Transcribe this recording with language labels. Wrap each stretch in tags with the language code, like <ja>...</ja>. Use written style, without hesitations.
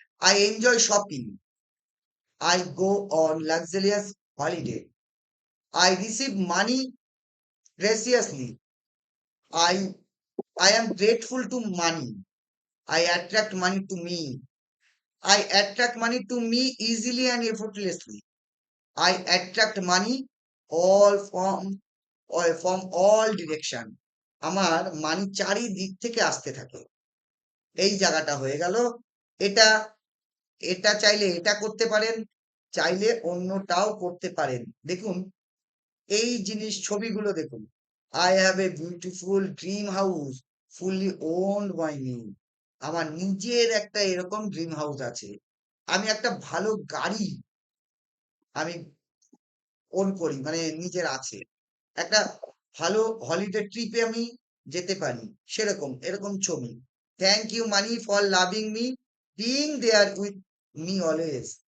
<en>I enjoy shopping. I go on luxurious holiday. I receive money graciously. I I am grateful to money. I attract money to me. I attract money to me easily and effortlessly. I attract money all from all direction.</en> <bn>আমার মানি চারিদিক থেকে আসতে থাকে। এই জায়গাটা হয়ে গেল। এটা এটা চাইলে এটা করতে পারেন, চাইলে অন্যটাও করতে পারেন। দেখুন এই জিনিস ছবিগুলো দেখুন।</bn> <en>I have a beautiful dream house fully owned by me.</en> <bn>আমার নিজের একটা এরকম ড্রিম হাউস আছে। আমি একটা ভালো গাড়ি আমি ওন করি, মানে নিজের আছে। একটা ভালো হলিডে ট্রিপে আমি যেতে পারি, সেরকম এরকম ছবি।</bn> <en>Thank you money for loving me, being there with me always.</en>